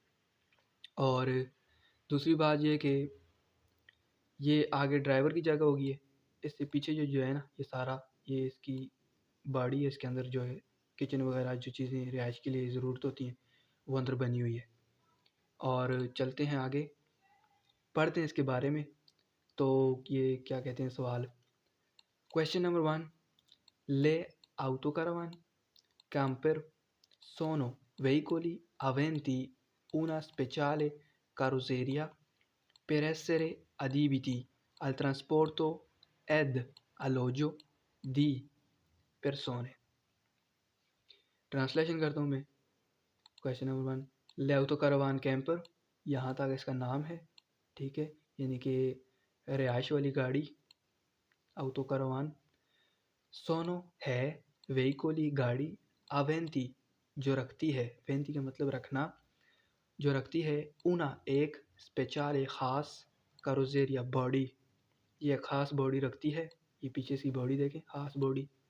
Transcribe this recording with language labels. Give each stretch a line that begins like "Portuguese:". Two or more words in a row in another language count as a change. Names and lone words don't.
Hindi: और दूसरी बात ये कि ये आगे ड्राइवर की जगह होगी है, इससे पीछे जो है ना, ये सारा ये इसकी बॉडी है, इसके अंदर जो है किचन वगैरह जो चीज़ें रिहाइश के लिए ज़रूरत होती हैं वो अंदर बनी हुई है। और चलते हैं आगे, पढ़ते हैं इसके बारे में। तो ये क्या कहते हैं सवाल, क्वेश्चन नंबर 1,
Italian: ले autocaravan camper sono veicoli aventi una speciale carrozzeria per essere adibiti al trasporto ed alloggio di persone।
Hindi: ट्रांसलेशन करता हूँ मैं। क्वेश्चन नंबर 1,
Italian: le autocaravan camper,
Hindi: यहाँ तक इसका नाम है, ठीक है, यानी कि रिहाइश वाली गाड़ी autocaravan। सोनो है, वेहिकोली गाड़ी, अवेंती जो रखती है, वेंती का मतलब रखना, जो रखती है, ऊना एक, स्पेशल एक ख़ास, कारोजेरिया बॉडी, ये ख़ास बॉडी रखती है, ये पीछे से बॉडी देखें, ख़ास बॉडी।